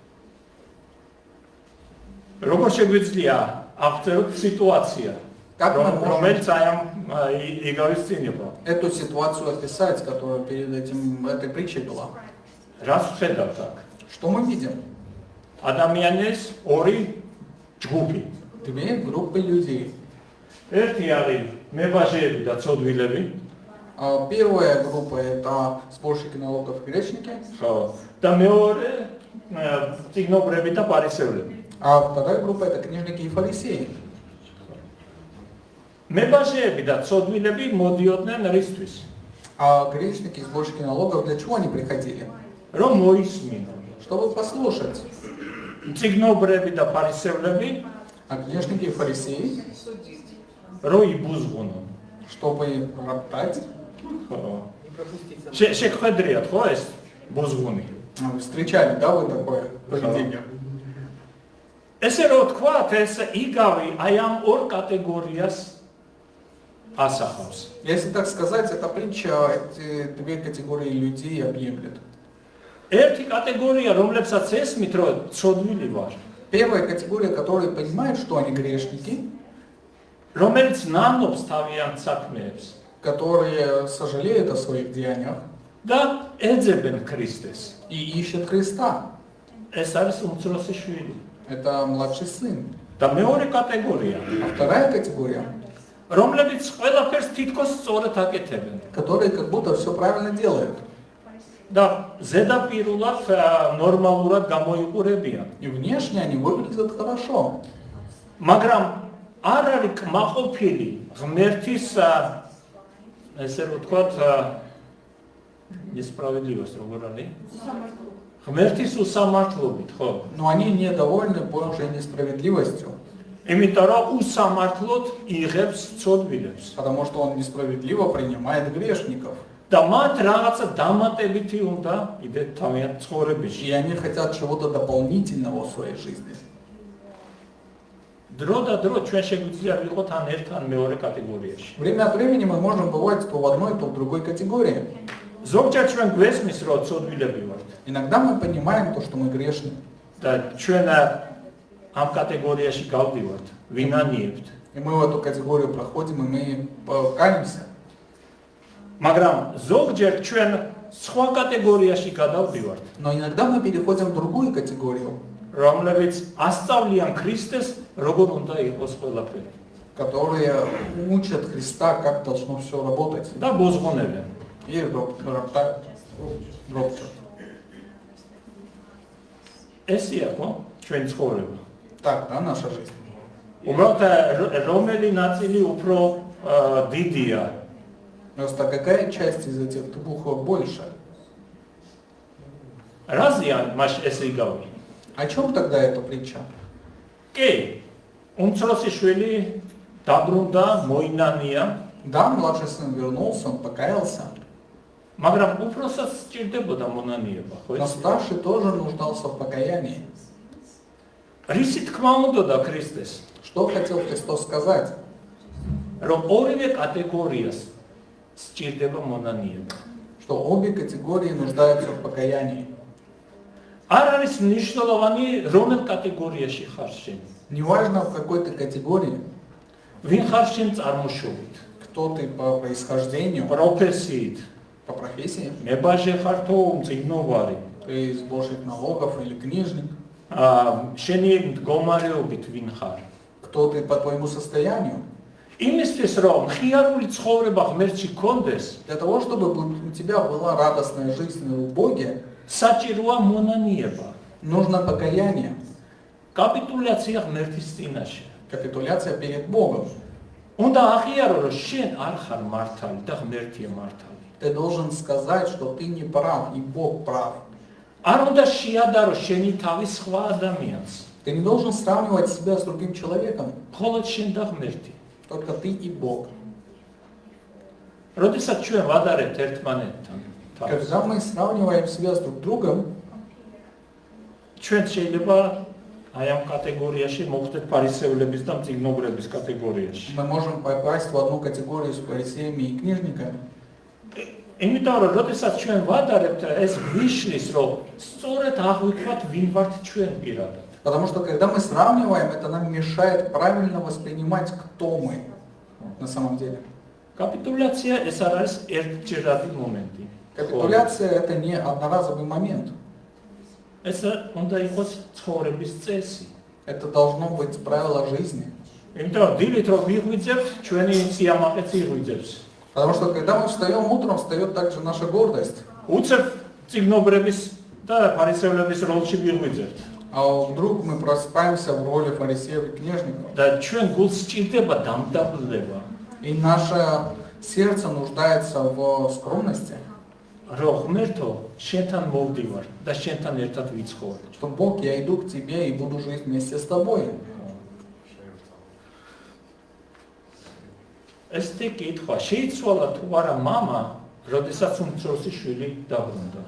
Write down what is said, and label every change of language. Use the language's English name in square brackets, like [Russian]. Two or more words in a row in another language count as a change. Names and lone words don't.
[Georgian] როგორ შეგვიძლია აღწეროთ სიტუაცია, [Russian] Как мы можем [Georgian] რომელიც აი ამ იგავის წინ იყო? [Russian] эту ситуацию описать, которая перед этим этой притчей была? [Georgian] რას ვხედავთ აქ? [Russian] Что мы видим? [Georgian] ადამიანის ორი ჯგუფი. [Russian] Две группы людей. [Georgian] ერთი არის მებაჟეები და ცოდვილები, [Russian] Первая группа это сборщики налогов и грешники, [Georgian] ხო, და მეორე წიგნობრები და ფარისევლები. [Russian] а вторая группа это книжники и фарисеи. [Georgian] მებაჟეები და ცოდვილები მოდიოდნენ რისთვის? [Russian] А грешники и сборщики налогов для чего они приходили? [Georgian] რომ მოისმინონ. [Russian] Чтобы послушать. [Georgian] წიგნობრები და ფარისევლები [Russian] А книжники и фарисеи, [Georgian] რომ იბუზღუნონ. [Russian] чтобы роптать. [Georgian] ხო. შეხვედრიათ ხო ეს ბუზღუნი? [Russian] Вы встречали, да, вы такое поведение? [Georgian] ესე რომ თქვათ, ეს იგავი აი ამ ორ კატეგორიას ასახავს. [Russian] Если так сказать, эта притча эти две категории людей объемлет. [Georgian] ერთი კატეგორია, რომლებსაც ესმით, რომ ცოდვილი ვარ, [Russian] Первая категория, которые понимают, что они грешники, [Georgian] რომელიც ნანობს თავიანთ საქმეებს, [Russian] которые сожалеют о своих деяниях, [Georgian] და ეძებენ ქრისტეს. [Russian] и ищет Христа. [Georgian] ეს არის უმცროსი შვილი. [Russian] Это младший сын. [Georgian] და მეორე კატეგორია, [Russian] А вторая категория, [Georgian] რომლებიც ყველაფერს თითქოს სწორად აკეთებენ. [Russian] которые как будто все правильно делают. [Georgian] და ზედაპირულად ნორმალურად გამოიყურებიან. [Russian] И внешне они выглядят хорошо. [Georgian] მაგრამ არ არის კმაყოფილი ღმერთის ესე რომ ვთქვათ несправедливость როგორ არის? ღმერთის უსამართლობით, ხო? [Russian] Но они недовольны Божьей несправедливостью, [Georgian] იმიტომ რომ უსამართლოდ იღებს ცოდვილებს. [Russian] потому что он несправедливо принимает грешников. [Georgian] და მათ რაღაცა დამატებითი უნდა იდე თავიანთ ცხოვრებაში. [Russian] И они хотят чего-то дополнительного в своей жизни. [Georgian] დრო და დრო ჩვენ შეგვიძლია ვიყოთ ან ერთ ან მეორე კატეგორიაში. [Russian] Время от времени мы можем бывать то в одной, то в другой категории. [Georgian] ზოგჯერ ჩვენ გვესმის რომ ცოდვილები ვართ [Russian] Иногда мы понимаем то, что мы грешны. [Georgian] და ჩვენ ამ კატეგორიაში გავდივართ, ვინანიებთ. [Russian] И мы в эту категорию проходим, и мы каемся. [Georgian] მაგრამ ზოგჯერ ჩვენ სხვა კატეგორიაში გადავდივართ, [Russian] Но иногда мы переходим в другую категорию, [Georgian] რომლებიც ასწავლიან ქრისტეს, როგორ უნდა იყოს ყველაფერი. [Russian] которые учат Христа, как должно все работать. [Georgian] და ბოზღონებენ. [Russian] И роптают. [Georgian] ესია ხო? ჩვენ ცხოვრება. [Russian] Так, да, наша жизнь. [Georgian] უბრალოდ რომელი ნაწილი უფრო დიდია? [Russian] Просто какая часть из этих двух больше? [Georgian] რაზეა მას ესე იგავი? [Russian] О чем тогда эта притча? [Georgian] კი, უმცროსი შვილი დაბრუნდა, მოინანია, [Russian] Да, младший сын вернулся, он покаялся, [Georgian] მაგრამ უფროსაც სჭირდებოდა მონანიება, ხო [Russian] но [Georgian] ეს? [Russian] старший тоже нуждался в покаянии. [Georgian] რისი თქმა უნდოდა ქრისტეს, [Russian] Что хотел Христос сказать? [Georgian] რომ ორივე კატეგორიას სჭირდება მონანიება. [Russian] Что обе категории нуждаются в покаянии. [Georgian] არ არის მნიშვნელოვანი რომელ კატეგორიაში ხარ შენ. [Russian] Неважно в какой ты категории, [Georgian] ვინ ხარ შენ წარმოშობით, [Russian] кто ты по происхождению, [Georgian] პროფესიით, [Russian] по профессии, [Georgian] მებაჟე ხარ თუ მწიგნობარი, [Russian] ты из Божьих налогов или книжник, [Georgian] შენი მდგომარეობით ვინ ხარ. [Russian] кто ты по твоему состоянию. [Georgian] იმისთვის რომ მხიარული ცხოვრება ღმერთში გქონდეს, [Russian] Для того, чтобы у тебя была радостная жизнь в Боге, [Georgian] საჭიროა მონანიება, [Russian] нужно покаяние, [Georgian] კაპიტულაცია ღმერთის წინაშე. [Russian] капитуляция перед Богом. [Georgian] უნდა აღიარო რომ შენ არ ხარ მართალი და ღმერთია მართალი. [Russian] Ты должен сказать, что ты не прав, и Бог прав. [Georgian] არ უნდა შეადარო შენი თავი სხვა ადამიანს, [Russian] Ты не должен сравнивать себя с другим человеком, [Georgian] მხოლოდ შენ და ღმერთი. [Russian] только ты и Бог. [Georgian] როდესაც ჩვენ ვადარებთ ერთმანეთთან, თავს, [Russian] Когда мы сравниваем себя с друг другом, [Georgian] ჩვენ შეიძლება აი ამ კატეგორიაში მოხვდეთ ფარისევლების და მწიგნობრების კატეგორიაში. [Russian] мы можем попасть в одну категорию с фарисеями и книжниками. [Georgian] იმიტომ რომ როდესაც ჩვენ ვადარებთ, ეს გვიშლის, რომ სწორედ აღვიქვათ ვინ ვართ ჩვენ პირადად. [Russian] Потому что когда мы сравниваем, это нам мешает правильно воспринимать, кто мы на самом деле. [Georgian] კაპიტულაცია ეს არ არის ერთჯერადი მომენტი. [Russian] Капитуляция это не одноразовый момент. [Georgian] ეს უნდა იყოს ცხოვრების წესი. [Russian] Это должно быть правило жизни. [Georgian] იმიტომ რომ დილით რომ მიღვიძებთ, ჩვენი სიამაყეც იღვიძებს. [Russian] Потому что когда мы встаем утром, встает также наша гордость. [Georgian] უცებ წიგნობრების და ფარისევლების როლში მიღვიძებთ. [Russian] А вдруг мы просыпаемся в роли фарисеев и книжников. [Georgian] და ჩვენ გულს სჭირდება დამტაბლდება, [Russian] И наше сердце нуждается в скромности. [Georgian] რომ ღმერთო, შენთან მოვდივარ და შენთან ერთად ვიცხოვარ. [Russian] Что Бог, я иду к тебе и буду жить вместе с тобой. [Georgian] ეს კითხვა შეიცვალა თუ არა мама, როდესაც უმცროსი შვილი დაბრუნდა.